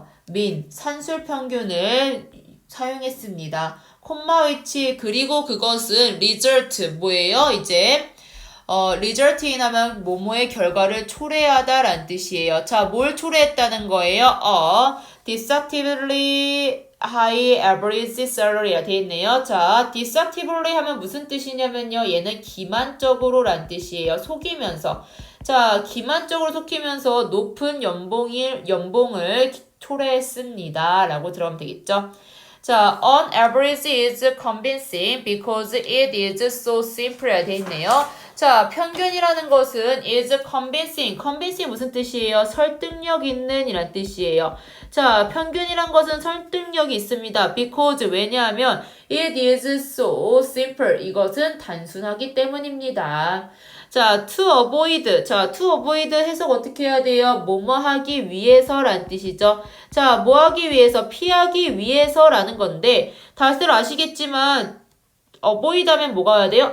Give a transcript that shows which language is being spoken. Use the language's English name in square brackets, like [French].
[Korean] mean 산술 평균을 사용했습니다. 콤마 위치 그리고 그것은 result 뭐예요? 이제 result인 하면 뭐뭐의 결과를 초래하다 라는 뜻이에요. 자, 뭘 초래했다는 거예요? [English] deceptively high average salary [Korean] 가 되어 있네요. 자, deceptively 하면 무슨 뜻이냐면요. 얘는 기만적으로 란 뜻이에요. 속이면서. 자, 기만적으로 속이면서 높은 연봉을 초래했습니다. 라고 들어가면 되겠죠. [English] 자, on average is convincing because it is so simple [Korean] 되어 있네요. 자, 평균이라는 것은 [English] is convincing. [Korean] convincing 무슨 뜻이에요? 설득력 있는 이란 뜻이에요. 자, 평균이란 것은 설득력이 있습니다. [English] because [Korean] 왜냐하면 [English] it is so simple. [Korean] 이것은 단순하기 때문입니다. [English] 자, to avoid. [Korean] 자, [English] to avoid [Korean] 해석 어떻게 해야 돼요? 뭐뭐 하기 위해서란 뜻이죠. 자, 뭐 하기 위해서? 피하기 위해서라는 건데 다들 아시겠지만 avoid 하면 뭐가 와야 돼요?